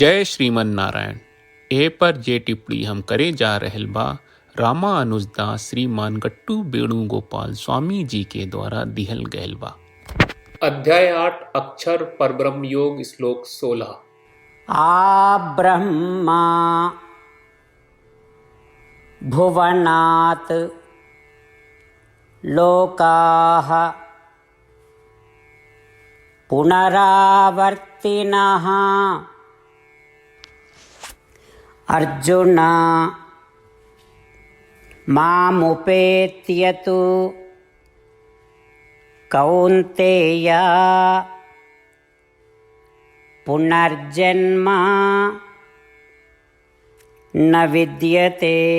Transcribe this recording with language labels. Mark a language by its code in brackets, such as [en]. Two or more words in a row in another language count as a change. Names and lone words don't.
[bho] जय श्रीमन नारायण। ए पर जे टिप्पणी हम करे जा रहल बा रामा अनुजदास श्रीमान गट्टू वेणुगोपाल स्वामी जी के द्वारा दिहल गयल बा। अध्याय 8 अक्षर परब्रह्म योग श्लोक 16। [sa] आ ब्रह्मा भुवनात् लोकाः पुनरावर्तिनः अर्जुन मामुपेत्य तु कौन्तेय पुनर्जन्म न विद्यते।